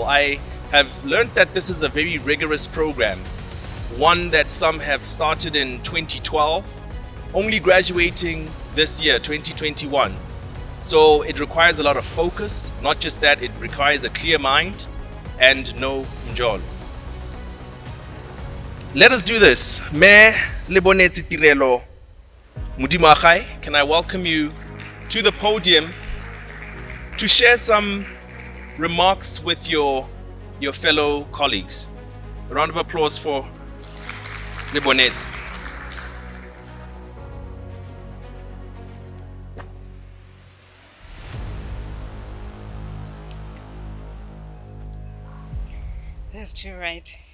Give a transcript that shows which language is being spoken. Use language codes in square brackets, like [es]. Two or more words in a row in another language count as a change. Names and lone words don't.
[en] I have learned that this is a very rigorous program, one that some have started in 2012, only graduating this year, 2021. So it requires a lot of focus. Not just that, it requires a clear mind and no njolo. Let us do this. [tn] Me lebonetse tirelo Modimo wa gae, [en] can I welcome you to the podium to share some remarks with your fellow colleagues. A round of applause for Lebonetse. That's too right.